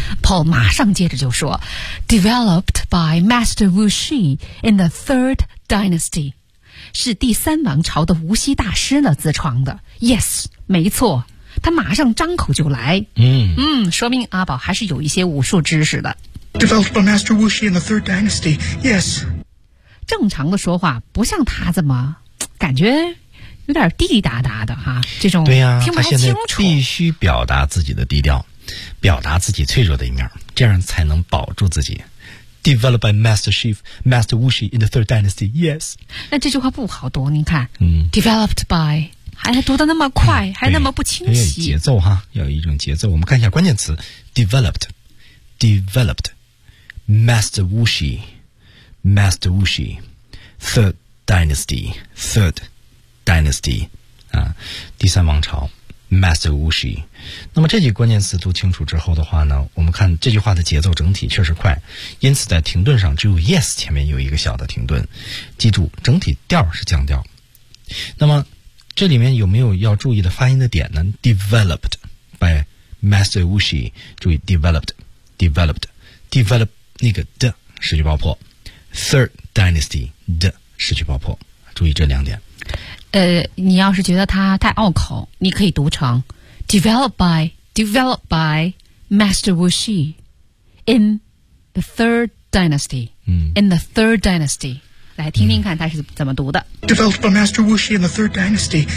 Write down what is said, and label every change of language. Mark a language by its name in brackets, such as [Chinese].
[Chinese] Paul 马上接着就说 [English] Developed by Master Wu Xi in the Third Dynasty， [Chinese] 是第三王朝的无锡大师呢自创的。 Yes， 没错，他马上张口就来。说明阿宝还是有一些武术知识的。 [English] Developed by Master Wu Xi in the Third Dynasty. Yes. [Chinese] 正常的说话不像他这么感觉有点滴滴答答的哈，这种听不太清楚。对呀，他现在必须表达自己的低调，表达自己脆弱的一面，这样才能保住自己。 [English] Developed by Master Wu Xi in the Third Dynasty. Yes. [Chinese] 那这句话不好读，您看。 [English] Developed by。 [Chinese] 还读得那么快，还那么不清晰。节奏哈，要有一种节奏。我们看一下关键词 ，developed， Master Wu Xi， Third Dynasty， 啊，第三王朝 ，Master Wu Xi。那么这句关键词读清楚之后的话呢，我们看这句话的节奏整体确实快，因此在停顿上只有 yes 前面有一个小的停顿。记住，整体调是降调。那么。这里面有没有要注意的发音的点呢 ？ [English] Developed by Master Wu Xi， [Chinese] 注意 developed 那个的失去爆破 ，Third Dynasty 的失去爆破，注意这两点。你要是觉得它太拗口，你可以读成 [English] developed by Master Wu Xi in the Third Dynasty。 In the Third Dynasty。 [Chinese] 来听听看他是怎么读的。 [English] Developed by Master Wu Xi in the Third Dynasty.